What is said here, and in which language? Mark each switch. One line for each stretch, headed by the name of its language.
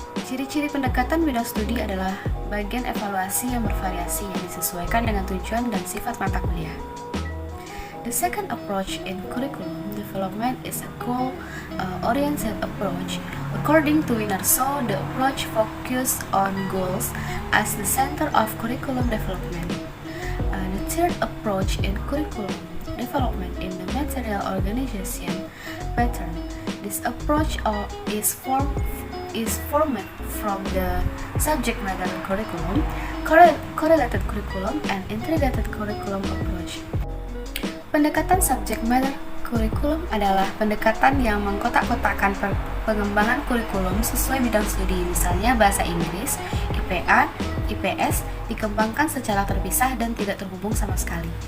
Indonesian: Ciri-ciri pendekatan bidang studi adalah bagian evaluasi yang bervariasi yang disesuaikan dengan tujuan dan sifat mata kuliah.
English: The second approach in curriculum development is a goal-oriented approach. According to Winarso, the approach focuses on goals as the center of curriculum development. The third approach in curriculum development in the material organization pattern. This approach is formed from the subject matter curriculum, correlated curriculum, and integrated curriculum approach.
Indonesian: Pendekatan subject matter kurikulum adalah pendekatan yang mengkotak-kotakkan pengembangan kurikulum sesuai bidang studi, misalnya bahasa Inggris, IPA, IPS, dikembangkan secara terpisah dan tidak terhubung sama sekali.